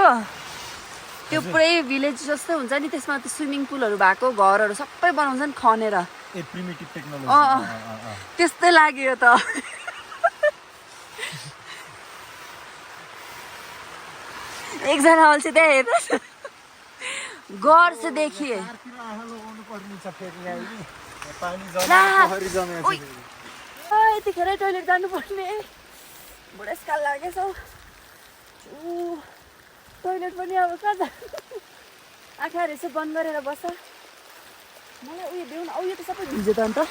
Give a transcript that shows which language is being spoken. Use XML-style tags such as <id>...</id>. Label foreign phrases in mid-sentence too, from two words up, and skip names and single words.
<ne>त्यो पुरै भिलेज जस्तो हुन्छ नि, त्यसमा त</ne> <en>swimming poolहरू</en> <ne>भएको घरहरू सबै बनाउँछन् खनेर।</ne> <en>a primitive technology</en> <ne>त्यस्तै लाग्यो त। एकजना अल्छी त्यहाँ हेर्नुहोस्</ne> <hi>गौर से देखिए।</hi> <ne>यतिखेरै टोइलेट जानुपर्ने बुढेसकाल लागेछ। टोइलेट पनि अब कहाँ जा, आँखाहरू यसो बन्द गरेर बस्छ। मलाई उयो देऊ न। यो त सबै भिज्यो त अन्त।</ne>